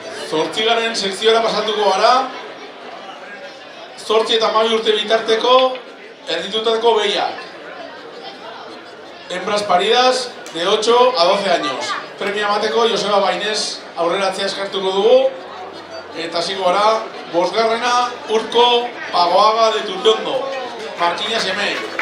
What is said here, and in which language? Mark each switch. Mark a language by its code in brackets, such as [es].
[eu] Zortzigaren sekziora pasatuko gara, 8 eta 12 urte bitarteko erditutako behiak. [es] Hembras paridas de 8 a 12 años. [eu] Premia emateko Joseba Bainez aurreratzea eskartuko dugu. Eta hasiko gara, 5. Urko Pagoaga de Turiondo, Marquina Semei.